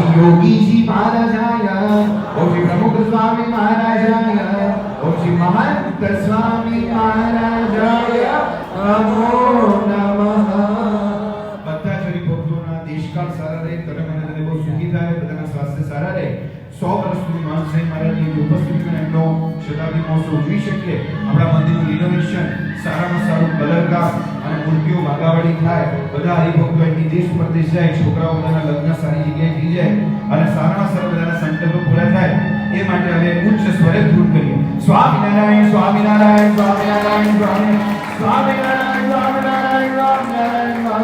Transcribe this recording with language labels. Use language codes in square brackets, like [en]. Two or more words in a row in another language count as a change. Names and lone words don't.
[sa] योगी जी महाराजाय ओम श्री प्रमुख स्वामी महाराजाय ओम श्री महंत स्वामी महाराजाय नमो नमः बत्ताचरी भक्तोना [gu] દેશકાળ સારા રહે તને મને બહુ સુખી થાય બધાના સ્વાસ્થ્ય સારા રહે 100 વર્ષ સુધી માનસાઈ મહારાજની ઉપસ્થિતિમાં એમનો શતાબ્દી મહોત્સવ ઉજવી શકીએ આપણા મંદિરનું રિનોવેશન સારામાં સારું કલરકામ અને મૂર્તિઓ ભાગાવાળી થાય બધા હરિભક્તો એમની દેશ પરદેશ જાય છોકરાઓ બધાના લગ્ન સારી જગ્યાએ થઈ જાય અને સારામાં સારા બધાના સંકલ્પો પૂરા થાય એ માટે હવે ઉચ્ચ સ્વરે ધૂન કરીએ સ્વામિનારાયણ સ્વામિનારાયણ સ્વામિનારાયણ સ્વામિનારાયણ સ્વામિનારાયણ સ્વામિનારાયણ